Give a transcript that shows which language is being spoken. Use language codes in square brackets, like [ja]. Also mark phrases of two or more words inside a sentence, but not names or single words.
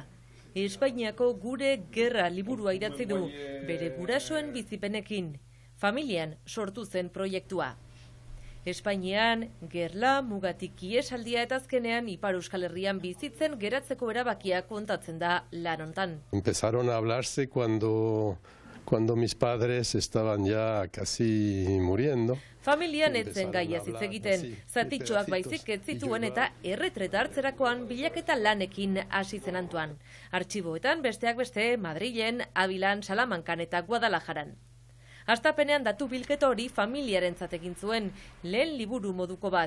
[eu] Espainiako Gure Gerra liburua idatzi du, bere gurasoen bizipenekin. Familian sortu zen proiektua. Espainian, gerla, mugatik iesaldia eta azkenean Ipar Euskal Herrian bizitzen geratzeko erabakia kontatzen da lan hontan. [es] Empezaron a hablarse cuando mis padres estaban ya casi muriendo. [eu] Familian etzen gaiaz hitz egiten, zatitxoak baizik ez zituen eta erretreta hartzerakoan bilaketa lanekin hasi zen Antoine. Artxiboetan besteak beste Madrilen, Abilan, Salamankan eta Guadalajaran. Hastapenean datu bilketa hori familiarentzat egin zuen, lehen liburu moduko bat.